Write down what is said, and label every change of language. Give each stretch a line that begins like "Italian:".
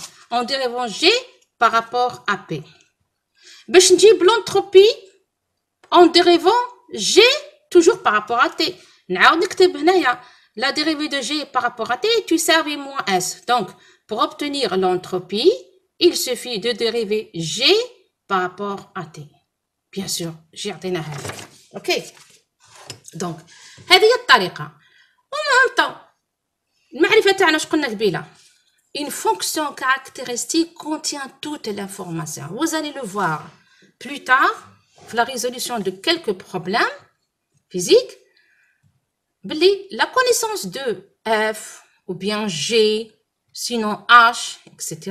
French: En dérivant G par rapport à P.
Arabic: باش نجيب
French: l'entropie en dérivant G toujours par rapport à T.
Arabic: نعاود نكتب هنايا
French: la dérivée de G par rapport à T
Arabic: تساوي
French: moins S. Donc, pour obtenir l'entropie, il suffit de dériver G par rapport à T. Bien sûr, j'ai
Arabic: عطينا هذا.
French: OK. Donc,
Arabic: هذه هي الطريقة. ومهم طو المعرفة تاعنا اش قلنا قبيلة.
French: Une fonction caractéristique contient toute l'information. Vous allez le voir plus tard, la résolution de quelques problèmes physiques. La connaissance de F ou bien G, sinon H, etc.